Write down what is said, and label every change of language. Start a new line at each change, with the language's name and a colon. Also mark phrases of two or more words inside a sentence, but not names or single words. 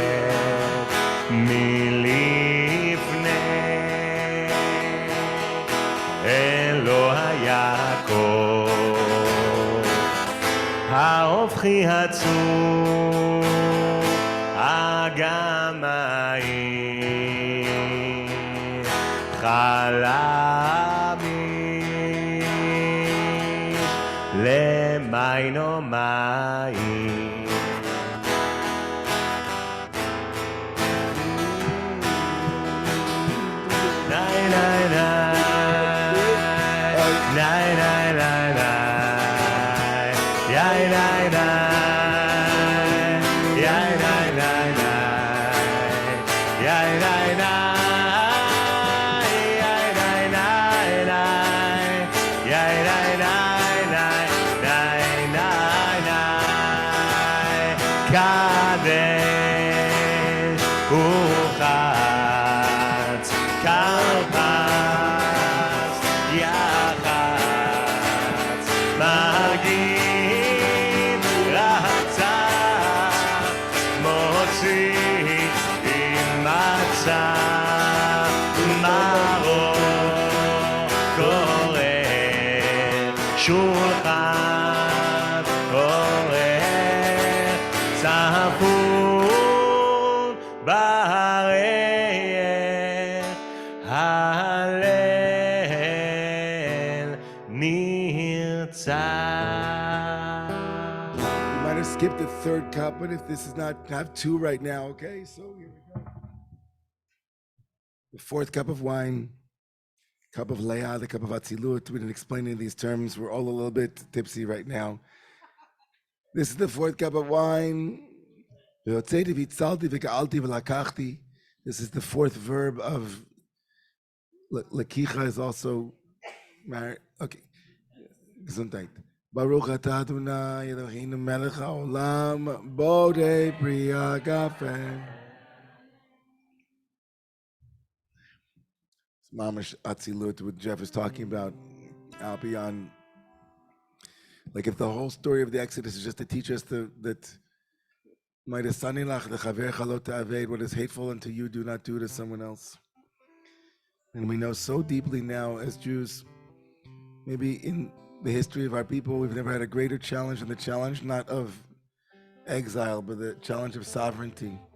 Hebrew: מלפני אלוה יעקב, ההופכי הצור הגמאים, חלמיש למיינו מים. ניי ניי ניי ניי ניי ניי ניי יאי ניי ניי יאי ניי ניי ניי יאי ניי ניי יאי ניי ניי ניי יאי ניי ניי ניי ניי ניי ניי קדש וחץ כרפס יחץ מגיד רצה מוציא עם מצה מרור קורא שולחן עורר צפון בערך הלל נרצה.
English: You might have skipped the third cup, but if this is not, have two right now, okay? So here we go. The fourth cup of wine, cup of Leah, the cup of Atzilut. We didn't explain any of these terms. We're all a little bit tipsy right now. This is the fourth cup of wine. This is the fourth verb of Lakicha is also married. Okay. Gesundheit.
Hebrew: ברוך אתה אדוני אלוהינו מלך העולם בורא פרי הגפן. ממש אצילות,
English: what Jeff is talking about, Alpion. Like if the whole story of the Exodus is just to teach us that what is hateful unto you, do not do to someone else. And we know so deeply now as Jews, maybe in the history of our people, we've never had a greater challenge than the challenge not of exile, but the challenge of sovereignty.